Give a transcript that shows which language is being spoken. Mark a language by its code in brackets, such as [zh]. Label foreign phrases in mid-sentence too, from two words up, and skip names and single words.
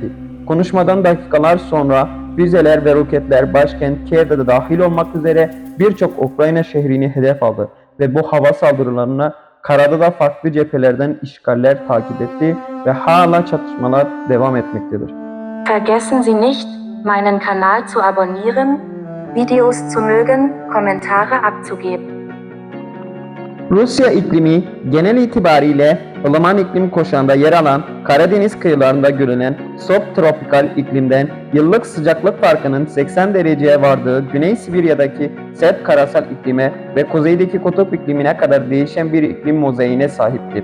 [tr] Konuşmadan dakikalar sonra füzeler ve roketler başkent Kiev'de de dahil olmak üzere birçok Ukrayna şehrini hedef aldı ve bu hava saldırılarına karada da farklı cephelerden işgaller takip etti ve hala çatışmalar devam etmektedir. [de] Vergessen Sie nicht, meinen Kanal zu abonnieren, Videos zu mögen, Kommentare abzugeben. [tr] Rusya iklimi genel itibariyle ılıman iklim kuşağında yer alan Karadeniz kıyılarında görülen subtropikal iklimden yıllık sıcaklık farkının 80 dereceye vardığı Güney Sibirya'daki sert karasal iklime ve kuzeydeki kutup iklimine kadar değişen bir iklim mozaiğine sahiptir.